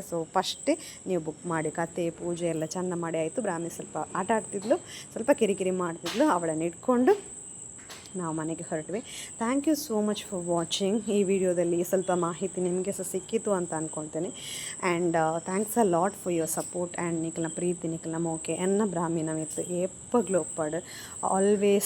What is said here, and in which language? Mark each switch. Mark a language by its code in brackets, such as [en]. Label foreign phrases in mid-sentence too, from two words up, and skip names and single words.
[kn] ಸೊ ಫಸ್ಟೇ ನೀವು ಬುಕ್ ಮಾಡಿ. ಕತೆ ಪೂಜೆ ಎಲ್ಲ ಚೆಂದ ಮಾಡಿ ಆಯಿತು. ಬ್ರಾಹ್ಮಿ ಸ್ವಲ್ಪ ಆಟ ಆಡ್ತಿದ್ಲು, ಸ್ವಲ್ಪ ಕಿರಿಕಿರಿ ಮಾಡ್ತಿದ್ಲು. ಅವಳನ್ನು ಇಟ್ಕೊಂಡು ನಾವು ಮನೆಗೆ ಹೊರಟ್ವಿ. [en] thank you so much for watching. [kn] ಈ ವಿಡಿಯೋದಲ್ಲಿ ಸ್ವಲ್ಪ ಮಾಹಿತಿ ನಿಮಗೆ ಸಹ ಸಿಕ್ಕಿತು ಅಂತ ಅಂದ್ಕೊಳ್ತೇನೆ. [en] and thanks a lot for your support and [tcy] ನಿಖಲ್ನ ಪ್ರೀತಿ, ನಿಖಲ್ನ ಮೋಕೆ ಎನ್ನ ಬ್ರಾಹ್ಮಿನ ಮಿತ್ತು ಏಪ್ಪಗ್ಲು ಒಪ್ಪಡು ಆಲ್ವೇಸ್